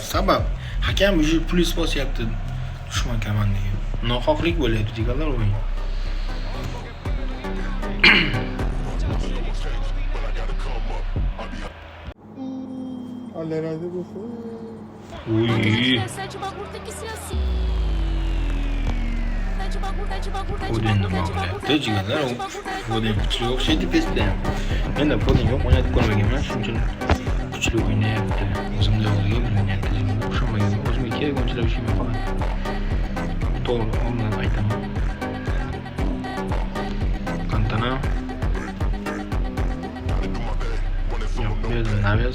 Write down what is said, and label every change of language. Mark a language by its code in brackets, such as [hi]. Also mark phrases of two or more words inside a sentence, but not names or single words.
[uz] Sabab hakam уже plyus bosyapti dushman komandaga. Nohaqlik bo'lyapti jigarlar o'yin. Olha razı bu. Uy. [pt] Sai de bagulho tem que ser assim. De bagulho. [uz] Foden nima qilyapti jigarlar? Foden kuchli o'xshaydi pestda. Menda Foden yo'q, o'ynatib ko'rmaganman, shuning uchun kuchli o'ynayapti. O'zimda yo'qligi bilinyapti jigarlar. O'xshamagan. O'zimga kerak o'yinchilar ishim yo'q. To'g'ri, oldindan aytaman. Cantona. Yo'q, bu yerda Naves.